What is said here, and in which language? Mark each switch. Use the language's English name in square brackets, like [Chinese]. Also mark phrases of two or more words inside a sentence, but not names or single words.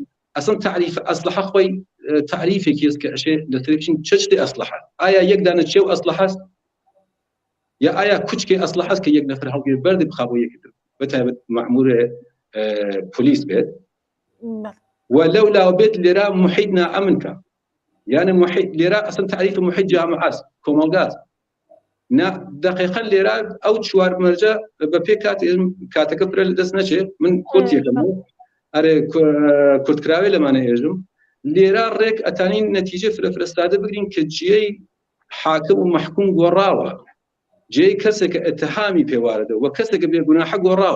[Central Kurdish] ئەسڵ تعریف ئەسلحە خۆی تعریفێکی هەست کە ئەشێ لەسەرچین چ شتێ ئەسلحە، ئایا یەک دانە چێو ئەسلحە هەست یا ئایا کوچکێ ئەسلحە هەست کە یەک نەفەر هەڵگیر بەردی بخا بۆ یەکتر بەتایبەت مەئمورێ پۆلیس بێت و لەولاو بێت لێرە محیط نائەمنکە، یانە محیط لێرە ئەسڵ تعریف محیط جامعەست کۆمەڵگاست. دقیقا لێرە ئەو چوار مەرجە بە پێ کاتەکە فرە لە دەست نەچێ. من کورتێکم ئەرێ کورتکراوێ لەمانە هێژم لێرە ڕێک ئەتانین نەتیجە فرەستادە بگرین کە جێی حاکم و محکوم گۆڕاوە، جێی کەسێکە ئەتهامی پێواردە و کەسێکە بێگوناحە گۆڕاوە.